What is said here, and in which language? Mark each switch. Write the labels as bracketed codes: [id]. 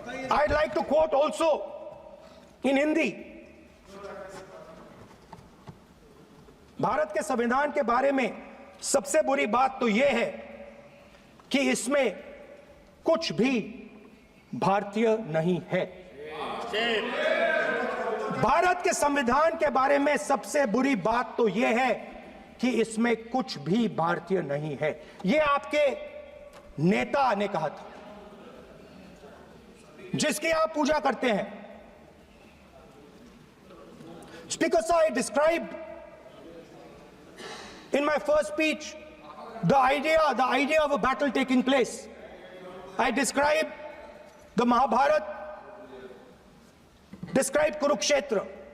[en] I'd like to quote also in Hindi. [hi] Bharat के संविधान के बारे में सबसे बुरी बात तो यह है कि इसमें कुछ भी भारतीय नहीं है। भारत के संविधान के बारे में सबसे बुरी बात तो यह है कि इसमें कुछ भी भारतीय नहीं है। यह आपके नेता ने कहा था, जिसकी आप पूजा करते हैं। [en] Speaker sir, I described in my first speech the idea of a battle taking place. I described the Mahabharata, described Kurukshetra.